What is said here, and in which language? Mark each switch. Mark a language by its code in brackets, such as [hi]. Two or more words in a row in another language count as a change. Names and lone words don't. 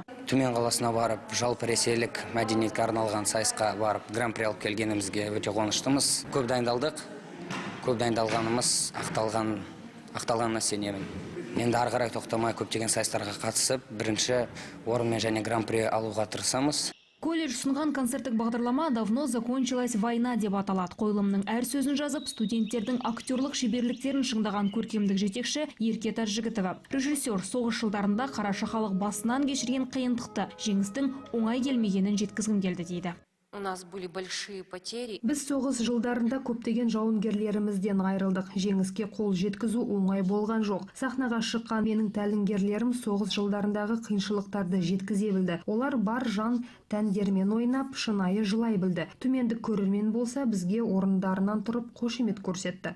[kk] Түмен қаласына барып, жалпы ресейлік мәдениетке арналған сайысқа барып, гран-при алып келгенімізге өте қуаныштымыз. Көп дайындалдық. Көп дайындалғанымыз ақталғанына сенемін. Енді ары қарай тоқтамай көптеген сайыстарға қатысып, бірінші орынмен және гран-при алуға тырысамыз. Колледж ұсынған концерттік бағдарлама «Давно закончилась война» деп аталады. Қойылымның әр сөзін жазып, студенттердің актерлық шеберліктерін шыңдаған көркемдік жетекші Ерке Тажжігітова. Режиссер соғыс жылдарында қараша халық басынан кешірген қиындықты, жеңістің оңай келмегенін жеткізгім келді дейді. [ru] У нас были большие потери. [kk] Біз соғыс жылдарында көптеген жауынгерлерімізден айырылдық. Жеңіске қол жеткізу оңай болған жоқ. Сахнаға шыққан менің тәлімгерлерім соғыс жылдарындағы қиыншылықтарды жеткізе білді. Олар бар жан тәндермен ойнап, шынайы жылай білді. Түмендік көрермен болса, бізге орындарынан тұрып қошемет көрсетті.